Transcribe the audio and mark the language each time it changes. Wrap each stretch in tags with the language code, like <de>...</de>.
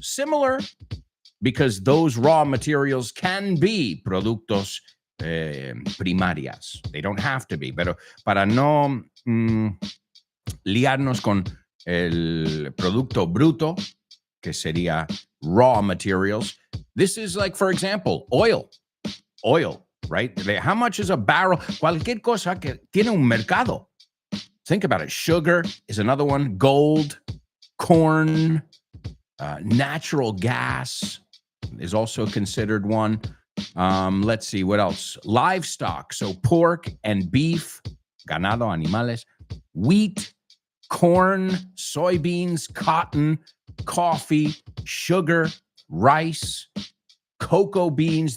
<en>Similar, because those raw materials can be</en> <es>productos primarias.</es> <en>They don't have to be,</en> <es>pero para no liarnos con el producto bruto, que sería</es> <en>raw materials. This is like, for example, oil, right? How much is a barrel?</en> <es>Cualquier cosa que tiene un mercado.</es> <en>Think about it. Sugar is another one. Gold, corn, natural gas is also considered one. Let's see, what else? Livestock, so pork and beef,</en> <es>ganado, animales,</es> <en>wheat, corn, soybeans, cotton, coffee, sugar, rice, cocoa beans.</en>